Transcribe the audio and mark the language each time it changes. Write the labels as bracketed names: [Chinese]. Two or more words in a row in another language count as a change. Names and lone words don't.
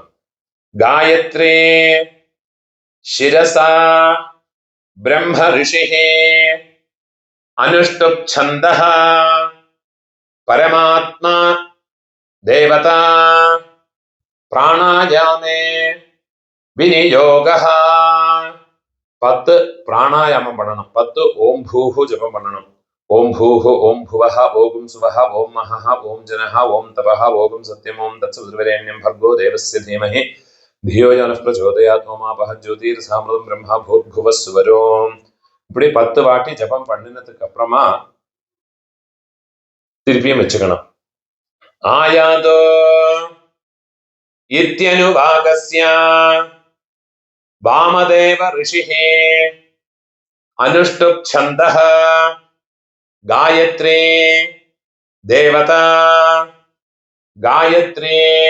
[Sanskrit] गायत्री शिरसा ब्रह्म ऋषिः अनुष्टुप छंदः परमात्मा देवता प्राणायामे विनियोगः 10 [Tamil] प्राणायामம் பண்ணணும். 10 ஓம் பூஹு ஜபம் பண்ணணும். [Sanskrit] ओम् भूः ओम् भुवः ओम् सुवः ओम् महः ओम् जनः ओम् तपः ओम् सत्यम् ओम् तत्सवितुर्वरेण्यम् भर्गो देवस्य धीमहि धियो यो नः प्रचोदयात् ओमापः ज्योतिर्सामृतं ब्रह्मा भूर्भुवः सुवरो. [Tamil] இப்படி 10 வாட்டி ஜபம் பண்ணினதுக்கு அப்புறமா திருப்பியும் வச்சுக்கணும். [Sanskrit] ஆயாதோ इत्यनुवागस्य वामदेव ऋषिः अनुष्टुप छंदः गायत्री देवता गायत्री